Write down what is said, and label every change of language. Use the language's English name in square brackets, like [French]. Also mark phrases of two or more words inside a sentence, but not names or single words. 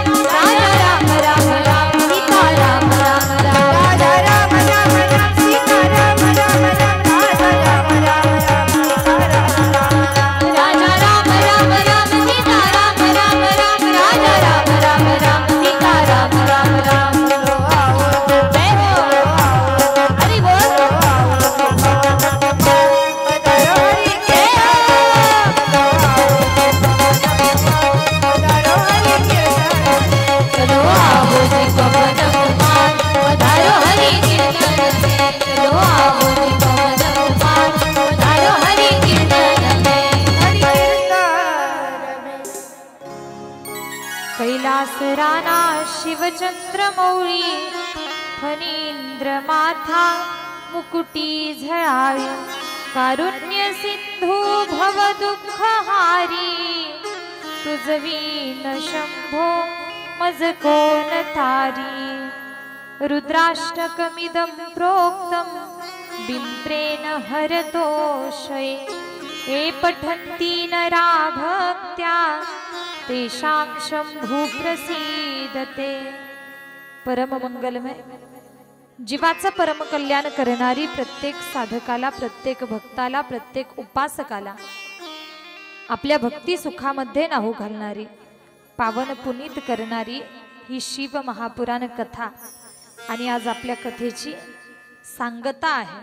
[Hindi] राजा राम राम राम सीता राम राम राम। राजा राम राम राम सीता राम राम राम। राजा राम राम राम सीता राम राम। राजा राम राम राम सीता राम राम राम। राजा राम राम राम सीता राम राम राम। चलो आओ जय हो हरि बोल। पधारो हरि पधारो हरि कीर्तन में। चलो आओ जी पवन कुमार पधारो हरि कीर्तन में। चलो आओ जी पवन कुमार पधारो हरि कीर्तन में। हरि कीर्तन में। [Marathi] कैलास राणा शिवचंद्र मौळी फणींद्र माथा मुकुटी झळाळी कारुण्य सिंधू भव दुःखहारी तुझवीन शंभो मज कोण तारी [Sanskrit] रुद्राष्टकमिदं प्रोक्तं बिंप्रेण हरतोषये ये पठन्ति नरा भक्त्या तेषां शंभू प्रसीदते। [Marathi] परममंगलमय जीवाचं परम कल्याण करणारी, प्रत्येक साधकाला, प्रत्येक भक्ताला, प्रत्येक उपासकाला आपल्या भक्ती सुखामध्ये नाहू घालणारी, पावन पुनीत करणारी ही शिव महापुराण कथा। आणि आज आपल्या कथेची सांगता आहे।